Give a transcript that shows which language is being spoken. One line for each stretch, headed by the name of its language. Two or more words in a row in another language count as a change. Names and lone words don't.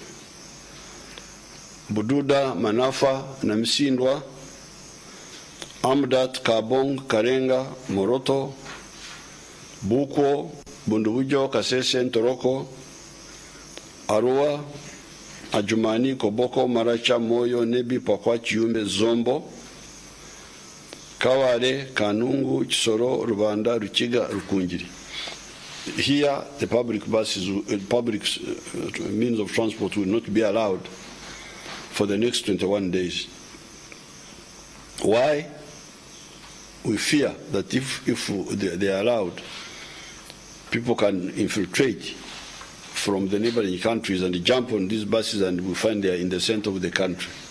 English: Bududa, Manafa, Namisindwa, Amdat, Kabong, Karenga, Moroto, Buko, Bundubujo, Kasese, Toroko, Arua, Ajumani, Koboko, Maracha, Moyo, Nebi, Pakwa, Chiumbe, Zombo, Kaware, Kanungu, Chisoro, Rubanda, Ruchiga, Rukunjiri. Here, the public buses, public means of transport will not be allowed for the next 21 days. Why? We fear that if they are allowed, people can infiltrate from the neighboring countries and jump on these buses, and we find they are in the center of the country.